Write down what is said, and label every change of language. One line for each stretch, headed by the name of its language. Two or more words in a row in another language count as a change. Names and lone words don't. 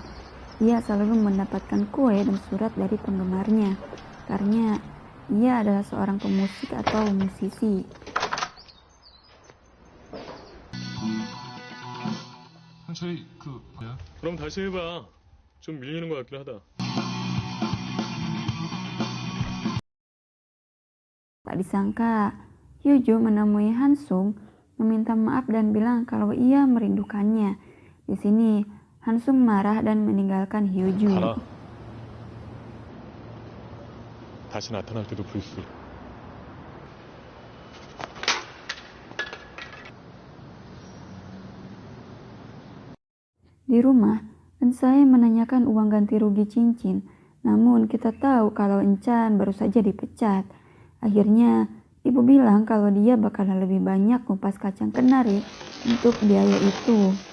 Indonesian: Ia selalu mendapatkan kue dan surat dari penggemarnya, karena ia adalah seorang pemusik atau musisi.
Korean: 상철이 뭐야? 그럼 다시 해봐. 좀 밀리는 것 같긴 하다.
Indonesian: Tak disangka, Hyuju menemui Hansung, meminta maaf dan bilang kalau ia merindukannya. Di sini, Hansung marah dan meninggalkan Hyuju.
Korean: 가라. 다시 나타날 때도 불수.
Indonesian: Di rumah, Ensae menanyakan uang ganti rugi cincin. Namun kita tahu kalau Enchan baru saja dipecat. Akhirnya, ibu bilang kalau dia bakalan lebih banyak kupas kacang kenari untuk biaya itu.